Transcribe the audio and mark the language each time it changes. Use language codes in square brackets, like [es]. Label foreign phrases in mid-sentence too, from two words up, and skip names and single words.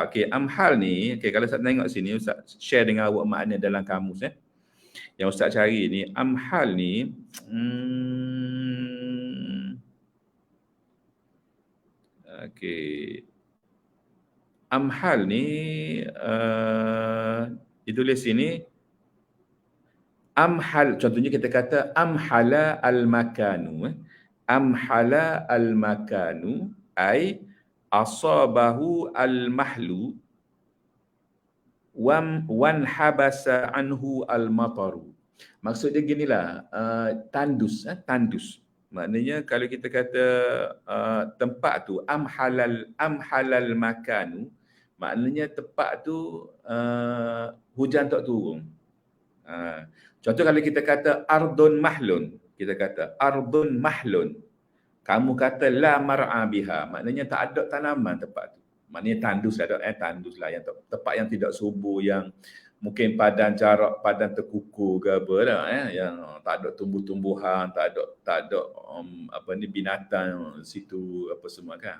[ms] Okey, amhal ni, kalau Ustaz tengok sini, Ustaz share dengan awak makna dalam kamus yang Ustaz cari ni, amhal ni okey. Amhal ni ditulis sini amhal, contohnya kita kata [ar] أمحل المكان. أمحل المكان أي أصابه المحل وانحبس عنه المطر. [ms] Maksud dia ginilah, tandus. Maknanya kalau kita kata tempat tu [ar] أمحل المكان, [ms] maknanya tempat tu hujan tak turun. Contoh kalau kita kata [ar] أرض محل, [ms] kita kata [ar] أرض محل. [ms] Kamu kata [ar] لا مرعى بها, [ms] maknanya tak ada tanaman tempat tu. Maknanya tandus lah yang tempat yang tidak subur, yang mungkin padan jarak, padan terkukur ke apa dah, yang tak ada tumbuh-tumbuhan, tak ada binatang situ apa semua kan.